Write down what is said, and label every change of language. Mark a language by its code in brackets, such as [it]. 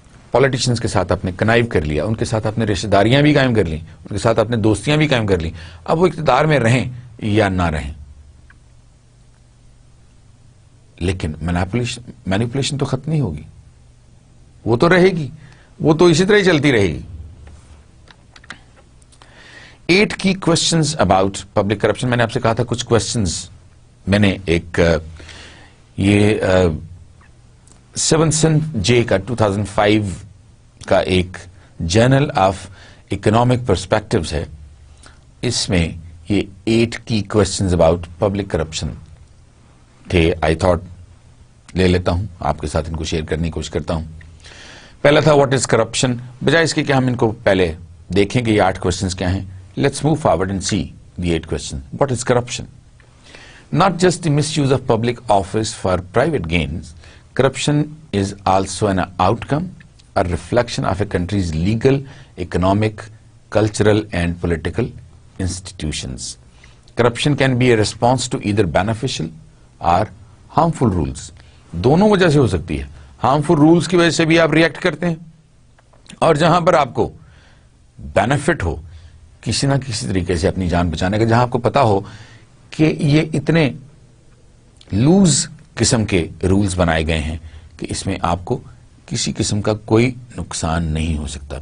[ur] Politicians کے ساتھ آپ نے کنائیو کر لیا، ان کے ساتھ آپ نے رشتہ داریاں بھی قائم کر لیں، ان کے ساتھ آپ نے دوستیاں بھی قائم کر لیں. اب وہ اقتدار میں رہیں یا نہ رہیں، لیکن مینیپولیشن تو ختم نہیں ہوگی، وہ تو رہے گی، وہ تو اسی طرح ہی چلتی رہے گی. [en] 8 key questions about public corruption. [ur] میں نے آپ سے کہا تھا کچھ questions میں نے ایک یہ سیونسن جے کا 2005 کا ایک جرنل آف اکنامک پرسپیکٹوز ہے، اس میں یہ [en] 8 key questions about public corruption [ur] تھے. [en] I thought [ur] لے لیتا ہوں آپ کے ساتھ ان کو شیئر کرنے کی کوشش کرتا ہوں. پہلا تھا [en] What is corruption. [ur] بجائے اس کے کہ ہم ان کو پہلے دیکھیں کہ یہ 8 questions کیا ہیں، [en] let's move forward and see the 8 questions. What is corruption? Not just the misuse of public office for private gains. Corruption is also an outcome, a reflection of a country's legal, economic, cultural and political institutions. Corruption can be a response to either beneficial or harmful rules. [ur] دونوں وجہ سے ہو سکتی ہے. Harmful rules کی وجہ سے بھی آپ ریئیکٹ کرتے ہیں، اور جہاں پر آپ کو بینیفٹ ہو کسی نہ کسی طریقے سے اپنی جان بچانے کا، جہاں آپ کو پتا ہو کہ یہ اتنے لوز قسم کے رولز بنائے گئے ہیں کہ اس میں آپ کو کسی قسم کا کوئی نقصان نہیں ہو سکتا.